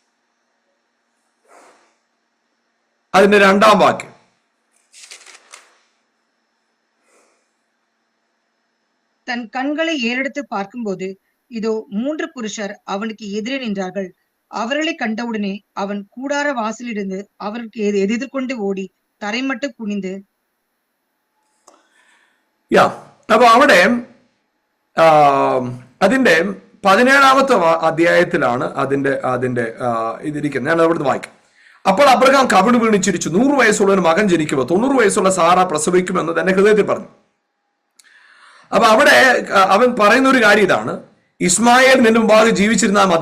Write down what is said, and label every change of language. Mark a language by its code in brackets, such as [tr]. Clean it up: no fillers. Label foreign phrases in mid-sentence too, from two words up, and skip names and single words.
[ml] അതിന്റെ 2-ാം വാക്യം, [ta] தன் கண்களை ஏறெடுத்து பார்க்கும்போது இதோ 3 புருஷர் அவனுக்கு எதிரே நின்றார்கள். அவர்களை கண்டவுடனே அவன் கூடார வாசலிருந்து அவருக்கு எதிர்கொண்டு ஓடி தரைமட்டு குனிந்து [ml] അപ്പൊ അവിടെ അതിന്റെ 17-ാമത്തെ അധ്യായത്തിലാണ് അതിന്റെ ഇതിരിക്കുന്നത്. ഞാൻ അവിടുന്ന് വായിക്കാം. അപ്പോൾ അബ്രഹാം കവിണ് വീണ് ചിരിച്ചു. 100 വയസ്സുള്ള ഒരു മകൻ ജനിക്കുമോ? 90 വയസ്സുള്ള സാറ പ്രസവിക്കുമെന്ന് തന്റെ ഹൃദയത്തിൽ പറഞ്ഞു. അപ്പൊ അവിടെ അവൻ പറയുന്ന ഒരു കാര്യം ഇതാണ്: ഇസ്മായേൽ നിന്റെ മുമ്പാകെ ജീവിച്ചിരുന്നാൽ മതി.